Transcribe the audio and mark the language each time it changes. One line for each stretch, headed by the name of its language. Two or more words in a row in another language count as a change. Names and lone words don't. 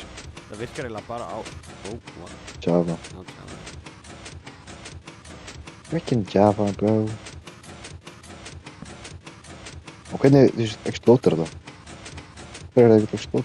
Icelandic: Það virkar eiginlega bara á...
English: what? Java.
Icelandic: Já, Java.
English: Freaking Java, bro.
Icelandic: Og hvernig, þú veist, explótar það? Hver er það ekki að explóta?